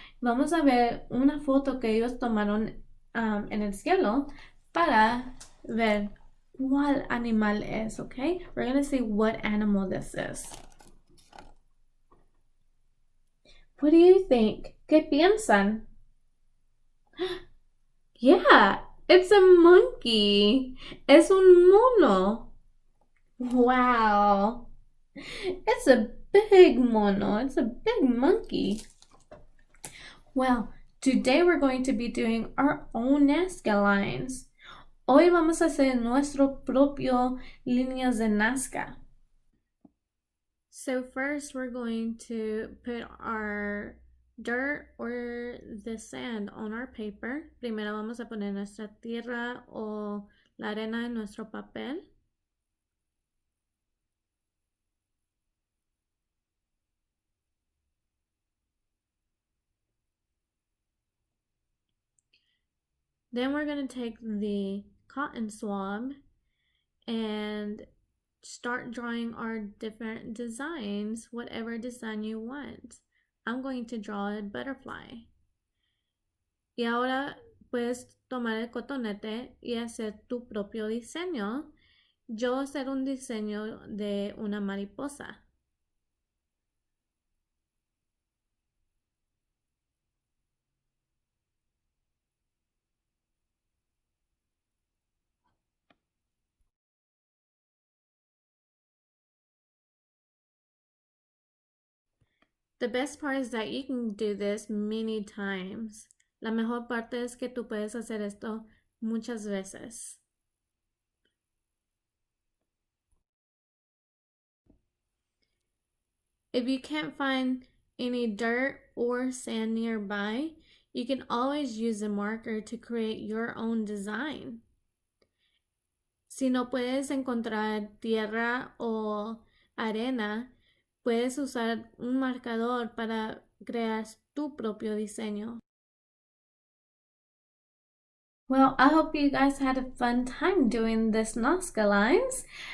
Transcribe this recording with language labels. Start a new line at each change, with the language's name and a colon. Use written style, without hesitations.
Spanish: Vamos a ver una foto que ellos tomaron en el cielo para ver cuál animal es, okay?
English: We're going to see what animal this is. What do you think?
Spanish: ¿Qué piensan?
English: Yeah, it's a monkey.
Spanish: Es un mono.
English: Wow. It's a big mono. It's a big monkey. Well, today we're going to be doing our own Nazca lines.
Spanish: Hoy vamos a hacer nuestro propio líneas de Nazca.
English: So first we're going to put our dirt or the sand on our paper.
Spanish: Primero vamos a poner nuestra tierra o la arena en nuestro papel.
English: Then we're going to take the cotton swab and start drawing our different designs, whatever design you want. I'm going to draw a butterfly.
Spanish: Y ahora puedes tomar el cotonete y hacer tu propio diseño. Yo hacer un diseño de una mariposa.
English: The best part is that you can do this many times.
Spanish: La mejor parte es que tú puedes hacer esto muchas veces.
English: If you can't find any dirt or sand nearby, you can always use a marker to create your own design.
Spanish: Si no puedes encontrar tierra o arena, puedes usar un marcador para crear tu propio diseño.
English: Well, I hope you guys had a fun time doing this Nazca lines.